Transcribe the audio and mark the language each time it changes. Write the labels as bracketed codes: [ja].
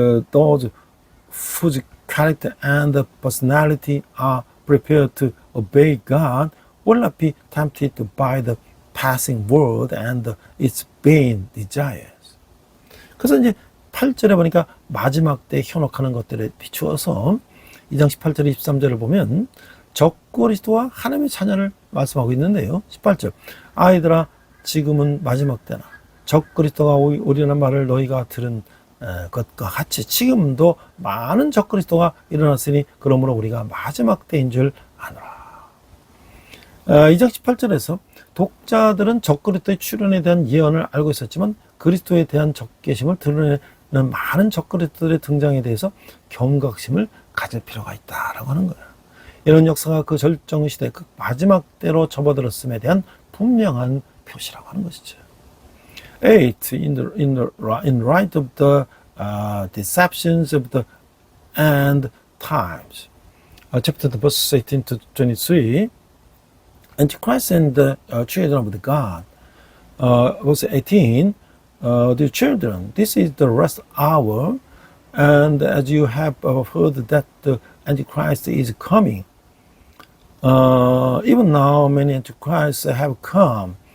[en] those whose character and personality are prepared to obey God will not be tempted by the passing world and its vain desires. [ko] 그래서 이제 8절에 보니까 마지막 때 현혹하는 것들에 비추어서 2장 18절 23절을 보면 적그리스도와 하나님의 자녀를 말씀하고 있는데요. 18절 아이들아 지금은 마지막 때나 적그리스도가 오리라는 말을 너희가 들은 것과 같이 지금도 많은 적그리스도가 일어났으니 그러므로 우리가 마지막 때인 줄 아노라. 2장 18절에서 독자들은 적그리스도의 출현에 대한 예언을 알고 있었지만 그리스도에 대한 적개심을 드러내는 많은 적그리스도의 등장에 대해서 경각심을 가질 필요가 있다라고 하는 거예요. 이런 역사가 그 절정시대 그 마지막 때로 접어들었음에 대한 분명한 표시라고 하는 것이죠. 8. [en] In light of the deceptions of the end times. Chapter 2, verse 18 to 23. Antichrist and the children of the God. Verse 18. Dear children, this is the last hour, and as you have heard that the Antichrist is coming, even now many Antichrists have come.